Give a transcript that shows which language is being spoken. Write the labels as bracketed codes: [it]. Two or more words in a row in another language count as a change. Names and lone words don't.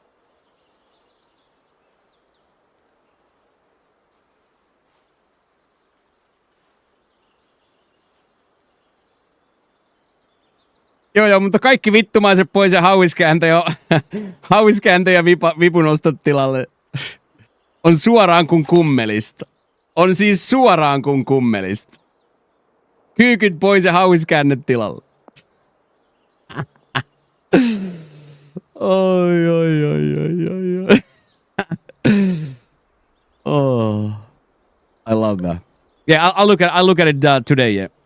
[fi] Joo, mutta kaikki vittumaiset pois ja hauiskääntä ja vipunostot tilalle. On suoraan kuin kummelista. On siis suoraan kuin kummelista. Kyykyt pois ja hauiskäännet tilalle. Oi. [en] Oh, I love that. Yeah, I'll look at it today. Yeah.